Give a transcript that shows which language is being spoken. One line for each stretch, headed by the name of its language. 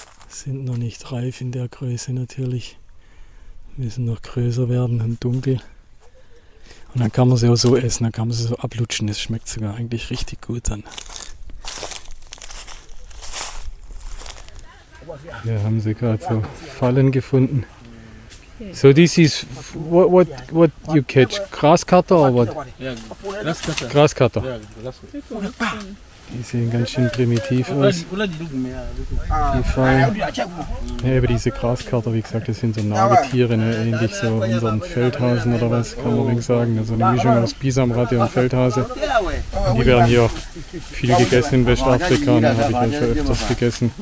German: Sind noch nicht reif in der Größe natürlich. Müssen noch größer werden und dunkel. Und dann kann man sie auch so essen, dann kann man sie so ablutschen. Das schmeckt sogar eigentlich richtig gut dann. Hier haben sie gerade so Fallen gefunden.
English: So this is what you catch? Grascutter or what? Yeah, Grascutter. Grascutter. Yeah, Grascutter.
German: Die sehen ganz schön primitiv aus. Die Fallen. Ja, aber diese Grascutter, wie gesagt, das sind so Nagetiere, ne? Ähnlich so unseren Feldhasen oder was, kann man wegen sagen. Also eine Mischung aus Bisamratte und Feldhase. Und die werden hier viel gegessen in Westafrika, da habe ich ja schon öfters gegessen.